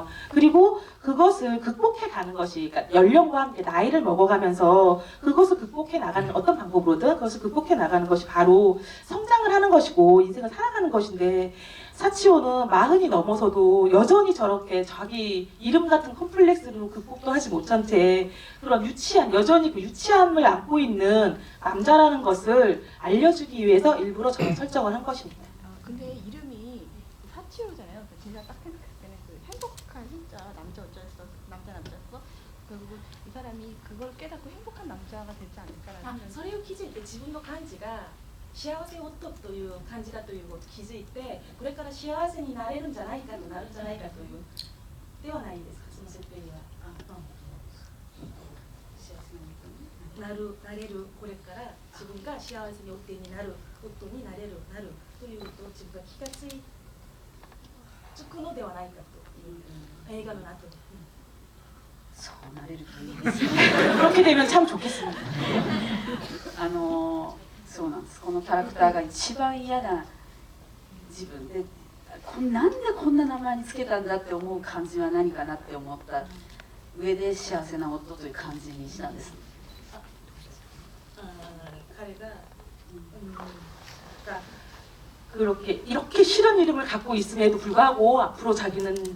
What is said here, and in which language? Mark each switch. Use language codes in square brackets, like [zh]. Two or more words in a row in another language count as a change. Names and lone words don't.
[ko] 그리고 그것을 극복해 가는 것이, 그러니까 연령과 함께 나이를 먹어가면서 그것을 극복해 나가는 어떤 방법으로든 그것을 극복해 나가는 것이 바로 성장을 하는 것이고 인생을 살아가는 것인데, 사치오는 40이 넘어서도 여전히 저렇게 자기 이름 같은 컴플렉스로 극복도 하지 못한 채 그런 여전히 그 유치함을 안고 있는 남자라는 것을 알려주기 위해서 일부러 저런 설정을 한 것입니다. 근데 이름이 사치오잖아요. 제가 딱 생각했을 때는 행복한 진짜 남자였어. 그리고 이 사람이 그걸 깨닫고 행복한 남자가 되지 않을까라는 あ 생각이 [ja] それを気づいて自分の感じが幸せ夫という感じだということを気づいてこれから幸せになれるんじゃないかとなるんじゃないかというではないですかその設定には。なれるこれから自分が幸せに夫になる夫になるということを自分が気がつくのではないかという映画の後に。そうなれるといいですね。 [ko] 그렇게 되면 참 좋겠습니다. [ja] そうなんです。このキャラクターが一番嫌な自分で、なんでこんな名前につけたんだって思う感じは何かなって思った上で幸せな夫という感じにしたんです。彼が [ko] 그렇게 이렇게 싫은 이름을 갖고 있음에도 불구하고 앞으로 자기는